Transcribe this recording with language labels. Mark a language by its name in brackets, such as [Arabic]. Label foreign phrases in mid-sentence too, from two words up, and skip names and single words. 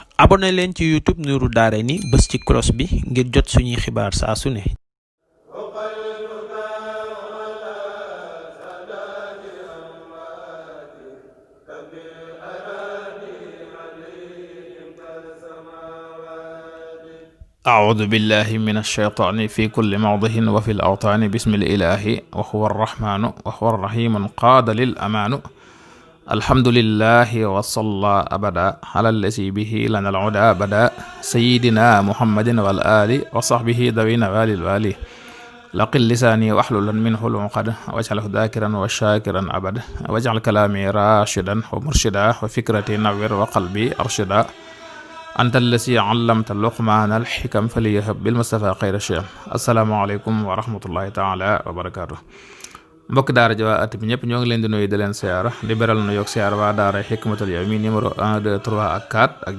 [Wolof] abonné leen ci YouTube Nourou Darayni bës ci cloche bi ngir jot suñuy xibaar saa su ne. [Arabic] أعوذ بالله من الشيطان في كل موضع وفي الأوطان بسم الإله وهو الرحمن وهو الرحيم قاد للأمان الحمد لله وصلى أبدا على الذي به لنا العدا بدا سيدنا محمد والآل وصحبه ذوي النوال الوالي لقل لساني واحلل منه العقد واجعله ذاكرا وشاكرا أبدا واجعل كلامي راشدا ومرشدا وفكرتي نور وقلبي أرشدا أنت الذي علمت لقمان الحكم فليهب بالمصطفى خير شيم السلام عليكم ورحمة الله تعالى وبركاته. [Wolof] mbokki daara ji waa at bi ñëpp ñoo ngi leen di nuyu di leen siyaara di beral nu yoog siyaara waa daara xikmatul yawmi numéro 1 2 3 ak 4 ak